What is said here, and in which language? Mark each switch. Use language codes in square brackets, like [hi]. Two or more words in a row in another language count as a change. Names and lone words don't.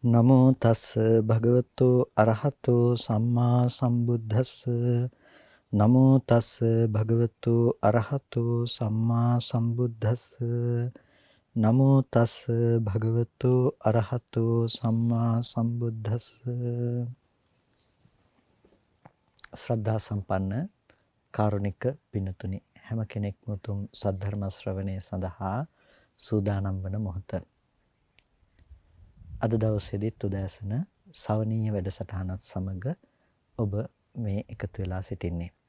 [pi] නමෝ තස්ස භගවතු අරහතෝ සම්මා සම්බුද්දස්ස නමෝ තස්ස භගවතු අරහතෝ සම්මා සම්බුද්දස්ස නමෝ තස්ස භගවතු අරහතෝ සම්මා සම්බුද්දස්ස [si] ශ්‍රද්ධා සම්පන්න කාරුණික පින්තුනි හැම කෙනෙක්ම උතුම් සද්ධර්ම ශ්‍රවණය සඳහා සූදානම් වන මොහොත අද දවසේදීත් උදෑසන සවනීය වැඩසටහනත් සමග ඔබ මේ එකතු වෙලා සිටින්නේ.